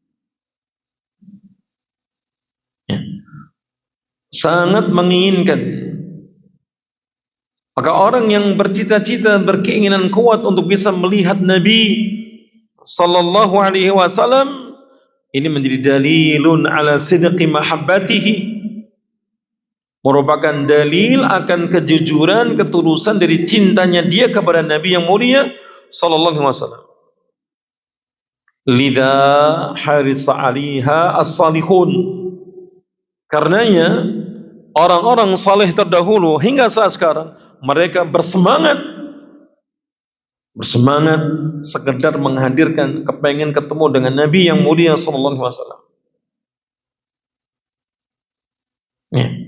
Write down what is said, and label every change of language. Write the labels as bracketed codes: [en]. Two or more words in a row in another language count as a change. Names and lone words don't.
[id] Ya. Sangat menginginkan. Maka orang yang bercita-cita, berkeinginan kuat untuk bisa melihat Nabi [ar] صلى الله عليه وسلم, [id] ini menjadi [ar] دليل على صدق محبته, [id] merupakan dalil akan kejujuran, ketulusan dari cintanya dia kepada Nabi yang mulia [ar] صلى الله عليه وسلم. لذا حرص عليها الصالحون. [id] Karenanya orang-orang saleh terdahulu hingga saat sekarang mereka bersemangat sekedar menghadirkan, kepengen ketemu dengan Nabi yang mulia [ar] صلى الله عليه وسلم. [id] Ya.